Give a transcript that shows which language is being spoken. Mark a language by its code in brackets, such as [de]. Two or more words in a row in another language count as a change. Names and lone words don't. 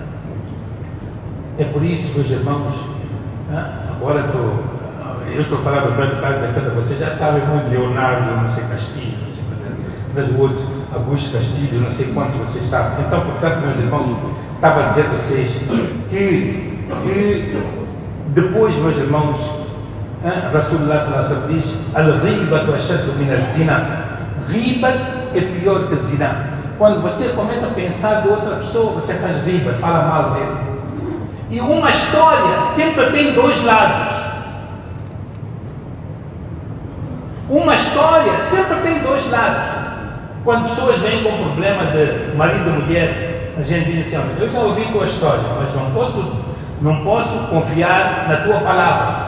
[pt] É por isso, meus irmãos, agora eu estou falando do Roberto Carlos da Câmara, vocês já sabem muito, Leonardo, não sei Castilho, não sei quantos outros, Augusto Castilho, não sei quantos vocês sabem. Então, portanto, meus irmãos, estava a dizer a vocês que depois, meus irmãos, [ar] رسول الله صلى الله عليه وسلم diz: الغيبة أشد من الزنا. [pt] Ghibat é pior que zina. Quando você começa a pensar de outra pessoa, você faz riba, fala mal dele. E uma história sempre tem dois lados. Uma história sempre tem dois lados. Quando pessoas vêm com problema de marido e mulher, a gente diz assim, olha, eu já ouvi tua história, mas não posso confiar na tua palavra.